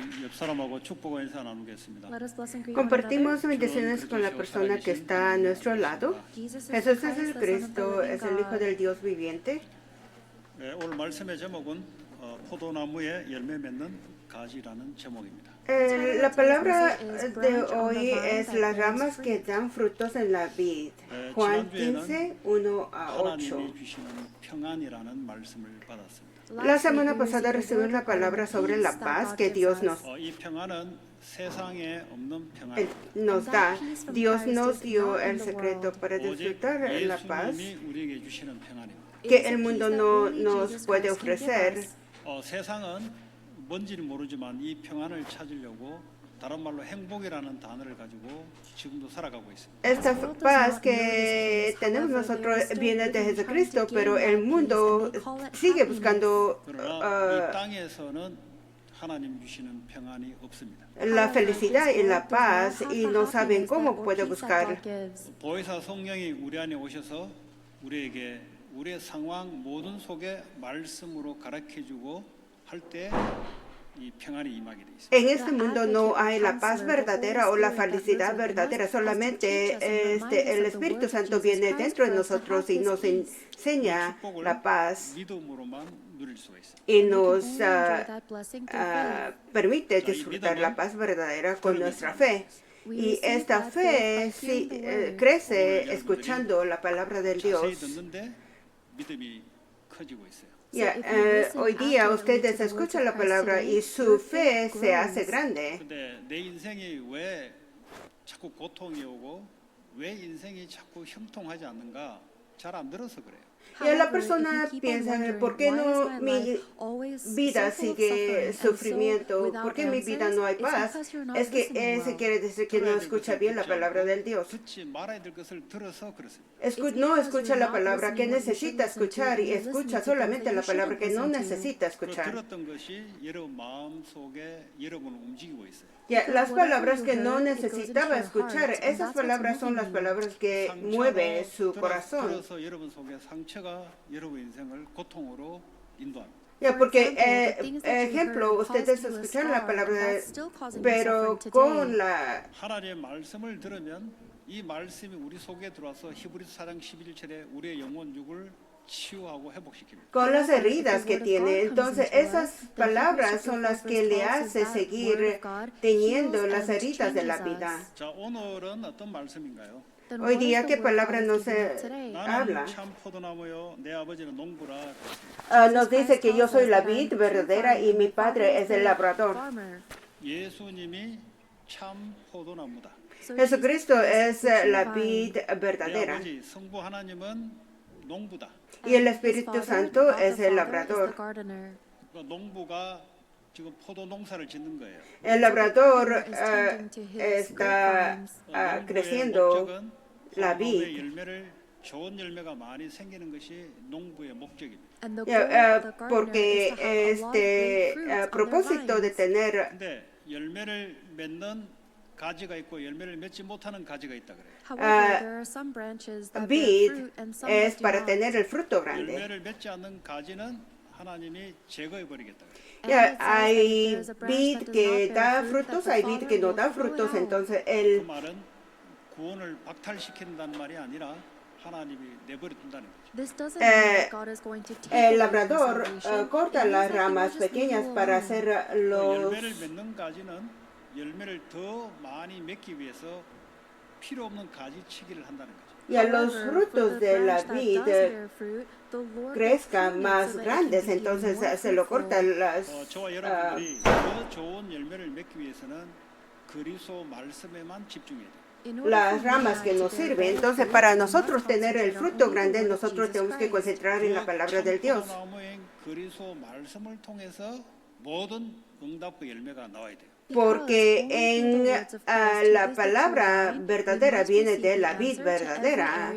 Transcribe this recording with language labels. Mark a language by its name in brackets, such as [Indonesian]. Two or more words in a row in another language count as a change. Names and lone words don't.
[Korean] 옆 사람하고 축복과 인사 나누겠습니다. [English] Let us bless and greet one [Spanish] Compartimos [English] another. [Spanish] bendiciones con la persona que está a nuestro lado. [English] Jesus is [Spanish] Jesús es [English] Christ, [Spanish] el [English] the Son of the [Spanish] Cristo, [English] living [Spanish] es el Hijo [English] God. [Spanish] del Dios viviente. [Korean] 오늘 말씀의 제목은 포도나무에 열매 맺는 가지라는 제목입니다. [Spanish] La palabra de hoy es las ramas que dan frutos en la vid. Juan 15, 1 a 8. [Korean] 하나님이 주시는 평안이라는 말씀을 받았습니다. [Spanish] La semana pasada recibimos la palabra sobre la paz que Dios [Korean] 이 평안은 세상에 없는 [Spanish] nos [Korean] 평안입니다. [Spanish] da. Dios nos dio el secreto para disfrutar la paz [Korean] 예수님이 우리에게 주시는 평안입니다. [Spanish] que el mundo no nos puede ofrecer. [Korean] 세상은 뭔지는 모르지만 이 평안을 찾으려고 다른 말로 행복이라는 단어를 가지고 지금도 살아가고 있습니다. [Spanish] Esta paz que tenemos nosotros viene de Jesucristo, pero el mundo sigue buscando [Korean] 그러나 이 땅에서는 하나님 주시는 평안이 없습니다. [Spanish] la felicidad y la paz y no saben cómo puede buscar. [Korean] 보혜사 성령이 우리 안에 오셔서 우리에게 우리의 상황 모든 속에 말씀으로 가르쳐주고 할 때 이 평안이 임하게 돼 있습니다. [Spanish] En este mundo no hay la paz verdadera o la felicidad verdadera, solamente el Espíritu Santo viene dentro de nosotros y nos enseña la paz [Korean] 믿음으로만 누릴 수가 있어요. [Spanish] y nos permite disfrutar la paz verdadera con nuestra fe. Y esta fe crece escuchando la palabra del Dios. [Korean] 듣는데 믿음이 커지고 있어요. [Spanish] Hoy día ustedes escuchan la palabra y su fe se hace grande. [Korean] 근데 내 인생이 왜 자꾸 고통이 오고 왜 인생이 자꾸 형통하지 않는가 잘 안 들어서 그래요. [Spanish] Y la persona piensa, ¿por qué no mi vida sigue sufrimiento? ¿Por qué mi vida no hay paz? Es que ese quiere decir que no escucha bien la palabra del Dios. [Korean] 듣지 말아야 될 것을 들어서 그렇습니다. [Spanish] No escucha la palabra que necesita escuchar y escucha solamente la palabra que no necesita [Korean] 그 [Spanish] escuchar. [Korean] 들었던 것이 여러분 마음 속에 여러분을 움직이고 있어요. [Spanish] Las palabras que no necesitaba escuchar, esas palabras son las palabras que mueven su corazón. [Korean] 들어서 여러분 속에 상처가 여러분 인생을 고통으로 인도합니다. [Spanish] Porque, ejemplo, ustedes escuchan la palabra, pero con la [Korean] 하나님의 말씀을 들으면 이 말씀이 우리 속에 들어와서 히브리서 4장 11절에 우리의 영혼 육을 치유하고 회복시킵니다. [Spanish] con las heridas que tiene. Entonces, esas palabras son las que le hace seguir teniendo las heridas de la vida. [Korean] 자, 오늘은 어떤 말씀인가요? [Spanish] Hoy día, ¿qué palabra nos habla? [Korean] 나는 참 포도나무요, 내 아버지는 농부라. 그랬습니다. [Spanish] Nos dice que yo soy la vid verdadera y mi padre es el labrador. [Korean] 예수님이 참 포도나무다. [Spanish] Jesucristo es la vid [Korean] 내 [Spanish] verdadera [Korean] 아버지 성부 하나님은 농부다. [Spanish] y el Espíritu Santo es el labrador. [Korean] 그러니까 농부가 지금 포도 농사를 짓는 거예요. [Spanish] El labrador está [Korean] 농부의 [Spanish] creciendo [Korean] 목적은 [Spanish] la [Korean] 포도나무의 [Spanish] vid. [Korean] 열매를 좋은 열매가 많이 생기는 것이 농부의 목적입니다. [Spanish] Porque este propósito de tener [Korean] 근데 열매를 맺는 가지가 있고 열매를 맺지 못하는 가지가 있다 그래요. [Spanish] vid es para tener el fruto grande. [Korean] 열매를 맺지 않는 가지는 하나님이 제거해 버리겠다 그래요. [Spanish] Hay vid que da frutos, hay vid que no da frutos, entonces [Korean] 그 말은 구원을 박탈시킨다는 말이 아니라 하나님이 내버려 둔다는 거죠. [Spanish] el labrador corta las ramas pequeñas para hacer los [Korean] 열매를 맺는 가지는 열매를 더 많이 맺기 위해서 필요 없는 가지치기를 한다는 거죠. [Spanish] y a los frutos de la vid crezcan más grandes, entonces se lo cortan las [Korean] 저와 여러분들이 더 좋은 열매를 맺기 위해서는 그리스도 말씀에만 집중해야 돼요. [Spanish] las ramas que nos sirven. Entonces, para nosotros tener el fruto grande, nosotros tenemos que concentrar en la palabra del Dios. [Korean] 포도나무인 그리스도 말씀을 통해서 모든 응답과 열매가 나와야 돼요. [Spanish] Porque en la palabra verdadera viene de la vid verdadera.